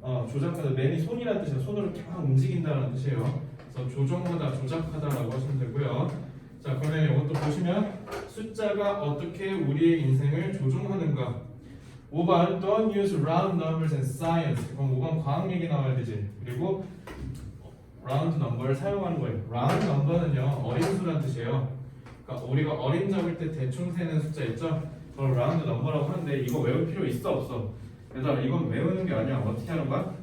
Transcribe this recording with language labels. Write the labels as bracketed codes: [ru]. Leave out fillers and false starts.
[ko] 조작하다. man이 손이라는 뜻이야. 손으로 쫙 움직인다는 뜻이에요. 그래서 조종하다, 조작하다라고 하시면 되고요. 자, 그러면 이것도 보시면 숫자가 어떻게 우리의 인생을 조종하는가. [en] 5번 don't use round numbers in science. [ko] 그럼 5번 과학 얘기 나와야 되지. 그리고 round number를 사용하는 거예요. round number는요 어린 수란 뜻이에요. 그러니까 우리가 어림 잡을 때 대충 세는 숫자 있죠? 그걸 round number라고 하는데 이거 외울 필요 있어 없어? 그래서 이건 외우는 게 아니야. 어떻게 하는 거야?